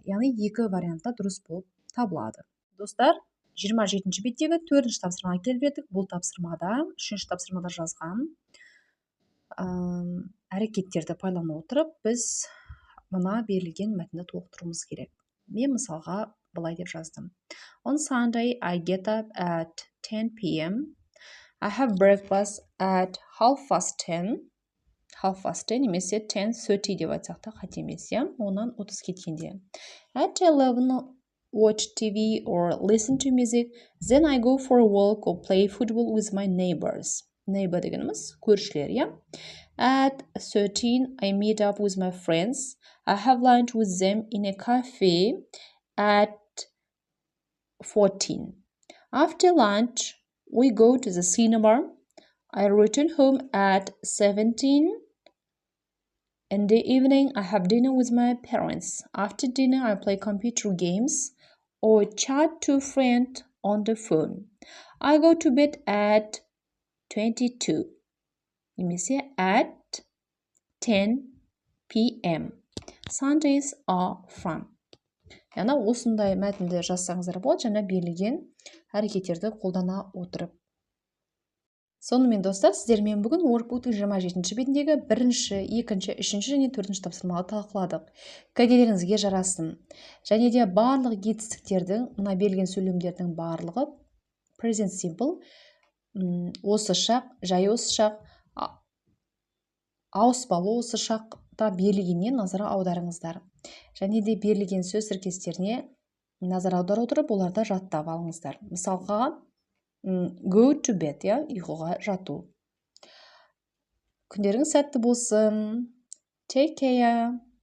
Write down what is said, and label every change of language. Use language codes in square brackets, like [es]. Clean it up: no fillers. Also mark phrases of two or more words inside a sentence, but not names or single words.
[kk] Яғни екі вариантта дұрыс болып табылады. Достар, 27-ші беттегі 4-ші тапсырмаға келіп едік. Бұл тапсырмада, 3-ші тапсырмада жазған әрекеттерді пайдалана отырып, біз мына берілген мәтінді толықтыруымыз керек. Мен мысалға былай деп жаздым. [en] On Sunday, I get up at 10 p.m. I have breakfast at 10:30. [kk] 10:30 немесе 10:30 деп айтсақ та қате емес, онан 30 кеткенде. [en] At 11, watch TV or listen to music. Then I go for a walk or play football with my neighbors. [kk] Neighbor дегеніміз көршілер, [en] At 13, I meet up with my friends. I have lunch with them in a cafe at 14. After lunch, we go to the cinema. I return home at 17. In the evening, I have dinner with my parents. After dinner, I play computer games or chat to a friend on the phone. I go to bed at 22. Немесе at 10 p.m. Sundays are fun. [kk] Яғни осындай мәтінді жазсаңыздар болады, жаңа берілген әрекеттерді қолдана отырып. Сонымен достар, сіздермен бүгін Workbook 27-ші бетіндегі 1-ші, 2-ші, 3-ші және 4-ші тапсырмаларды талқыладық. Кәделеріңізге жарасын. Және де барлық жетістіктердің, мына берілген сөйлемдердің барлығы [en] present simple, [kk] осы шақ, жай осы шақ, ауыспалы осы шақта берілгеннен назар аударыңыздар. Және де берілген сөз тіркестеріне назар аударып отырып, оларды жаттап алыңыздар. Мысалға, [en] go to bed, [kk] ұйқыға жату. Күндеріңіз сәтті болсын. [en] Take care.